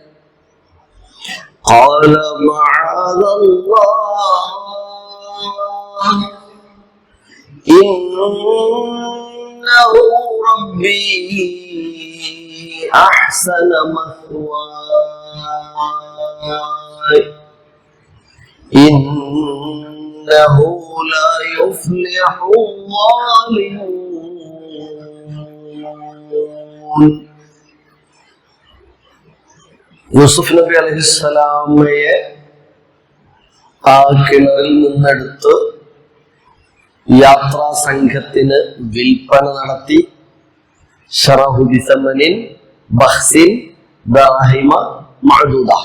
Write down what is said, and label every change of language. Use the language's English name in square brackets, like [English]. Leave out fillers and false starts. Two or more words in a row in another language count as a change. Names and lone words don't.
[Arabic] قال معاذ الله إنه ربي أحسن مثواي إنه لا يفلح الظالمون. [Malayalam] യൂസുഫ് നബി അലൈഹിസ്സലാമയെ ആ കിണറിൽ നിന്നെടുത്ത് യാത്രാ സംഘത്തിന് വിൽപ്പന നടത്തി. [Arabic] شروه بثمن بخس دراهم معدودة.